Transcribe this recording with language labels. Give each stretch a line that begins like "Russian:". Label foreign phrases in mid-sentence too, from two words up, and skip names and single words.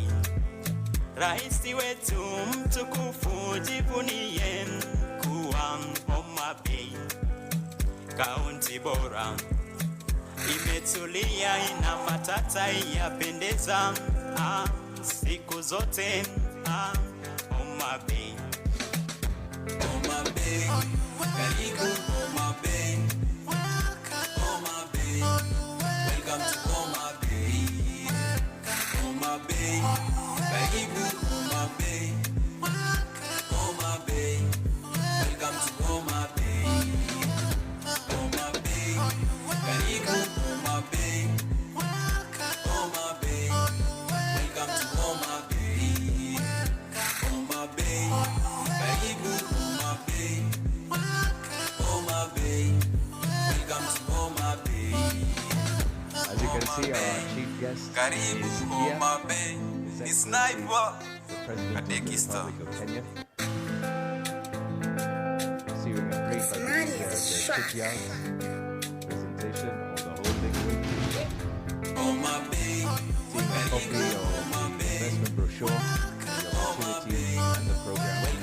Swahili: Raisi wetu mtukufu jivunie kuwa Homa Bay. Kaunti bora imetulia ina matata yapendeza, siku zote Homa Bay. Homa Bay, karibu Homa Bay.
English: Homa Bay, welcome to Homa Bay.
Swahili: Homa Bay, karibu Homa Bay.
English: Homa Bay, welcome to Homa Bay.
Swahili: Homa Bay, karibu Homa Bay.
English: Homa Bay, welcome to Homa Bay.
Swahili: Homa Bay, karibu Homa Bay.
English: Homa Bay, welcome to Homa Bay. As you can see, our chief guest is here. His Sniper, the President of the Republic of Kenya. Receiving a brief idea of the shipyard presentation of the holding seeing a copy of the investment brochure, the opportunity and the program.